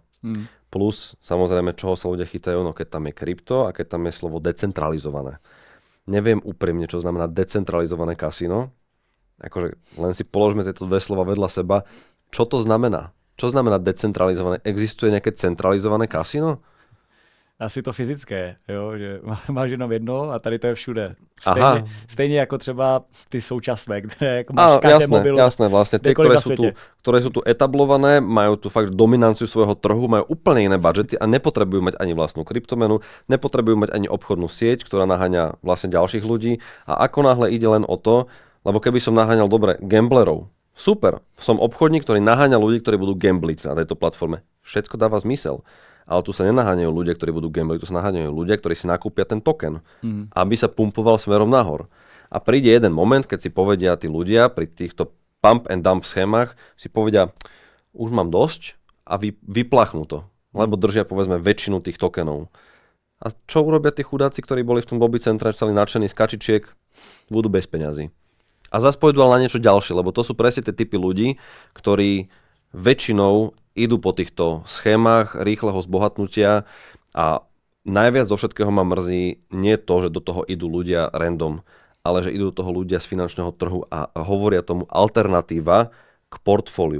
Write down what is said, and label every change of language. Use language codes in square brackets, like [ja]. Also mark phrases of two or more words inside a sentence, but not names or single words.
[sk] Plus, samozrejme, čoho sa ľudia chytajú, no keď tam je krypto a keď tam je slovo decentralizované. Neviem úprimne, čo znamená decentralizované kasíno. Akože len si položme tieto dve slova vedľa seba. Čo to znamená? Čo znamená decentralizované? Existuje nejaké centralizované kasíno? [cs] Asi to fyzické, jo, že máš jenom jedno a tady to je všude. Stejně jako třeba ty současné, které jako máš každé mobilu. [sk] Jasné, vlastne tie, ktoré sú tu etablované, majú tu fakt dominanciu svojho trhu, majú úplne iné budžety a nepotrebujú mať ani vlastnú kryptomenu, nepotrebujú mať ani obchodnú sieť, ktorá naháňa vlastne ďalších ľudí a ako náhle ide len o to, lebo keby som naháňal dobre gamblerov, super, som obchodník, ktorý naháňa ľudí, ktorí budú gambliť na tejto platforme. Všetko dáva zmysel. Ale tu sa nenaháňajú ľudia, ktorí budú gambliť, tu sa naháňajú ľudia, ktorí si nakúpia ten token, aby sa pumpoval smerom nahor. A príde jeden moment, keď si povedia tí ľudia pri týchto [en] pump and dump [sk] schémach, si povedia, už mám dosť a vyplachnú to, lebo držia povedzme väčšinu tých tokenov. A čo urobia tí chudáci, ktorí boli v tom lobby centre, celý nadšení z kačičiek, budú bez peňazí. A zase pôjdu ale na niečo ďalšie, lebo to sú presne tie typy ľudí, ktorí väčšinou idú po týchto schémach rýchleho zbohatnutia a najviac zo všetkého ma mrzí nie to, že do toho idú ľudia random, ale že idú do toho ľudia z finančného trhu a hovoria tomu alternatíva k portfóliu.